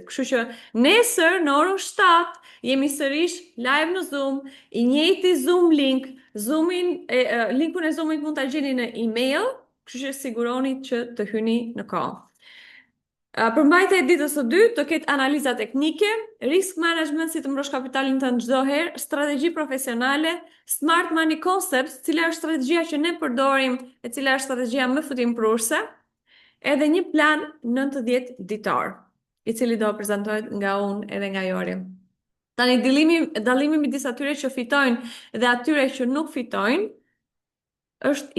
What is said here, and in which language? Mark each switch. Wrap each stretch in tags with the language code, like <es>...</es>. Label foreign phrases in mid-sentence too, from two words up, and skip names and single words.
<sq>Kështu që nesër në orën 7 jemi sërish live në Zoom, i njëjti Zoom link, linkun e Zoomit mund ta gjeni në email, kështu që siguroni që të hyni në kohë. Përmbajtja e ditës së dytë do ketë analiza teknike,</sq> <en>risk management</en> <sq>si të mbrosh kapitalin tënd çdo herë, strategji profesionale,</sq> <en>smart money concepts,</en> <sq>cila është strategjia që ne përdorim e cila është strategjia më futimprurse, edhe një plan 90 ditor, i cili do prezantohet nga unë edhe nga Jori. Tani dallimi midis atyre që fitojnë dhe atyre që nuk fitojnë është i qartë.</sq>